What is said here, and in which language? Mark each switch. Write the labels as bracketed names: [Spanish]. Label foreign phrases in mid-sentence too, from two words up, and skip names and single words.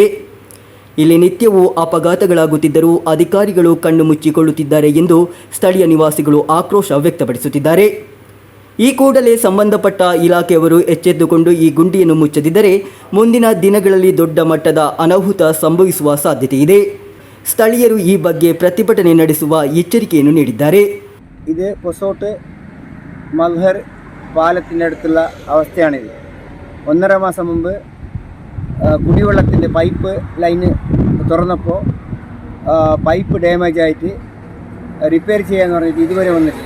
[Kannada] ಇಲ್ಲಿ ನಿತ್ಯವೂ ಅಪಘಾತಗಳಾಗುತ್ತಿದ್ದರೂ ಅಧಿಕಾರಿಗಳು ಕಣ್ಣು ಮುಚ್ಚಿಕೊಳ್ಳುತ್ತಿದ್ದಾರೆ ಎಂದು ಸ್ಥಳೀಯ ನಿವಾಸಿಗಳು ಆಕ್ರೋಶ ವ್ಯಕ್ತಪಡಿಸುತ್ತಿದ್ದಾರೆ. ಈ ಕೂಡಲೇ ಸಂಬಂಧಪಟ್ಟ ಇಲಾಖೆಯವರು ಎಚ್ಚೆತ್ತುಕೊಂಡು ಈ ಗುಂಡಿಯನ್ನು ಮುಚ್ಚದಿದ್ದರೆ ಮುಂದಿನ ದಿನಗಳಲ್ಲಿ ದೊಡ್ಡ ಮಟ್ಟದ ಅನಾಹುತ ಸಂಭವಿಸುವ ಸಾಧ್ಯತೆ ಇದೆ. ಸ್ಥಳೀಯರು ಈ ಬಗ್ಗೆ ಪ್ರತಿಭಟನೆ ನಡೆಸುವ ಎಚ್ಚರಿಕೆಯನ್ನು ನೀಡಿದ್ದಾರೆ. [Malayalam] ഇത് പൊസോട്ട് മൽഹർ പാലത്തിനടുത്തുള്ള അവസ്ഥയാണിത്. 1.5 മാസം മുമ്പ് കുടിവെള്ളത്തിൻ്റെ പൈപ്പ് ലൈന് തുറന്നപ്പോൾ പൈപ്പ് ഡാമേജ് ആയിട്ട് റിപ്പയർ ചെയ്യാന്ന് പറഞ്ഞിട്ട് ഇതുവരെ വന്നിട്ടില്ല.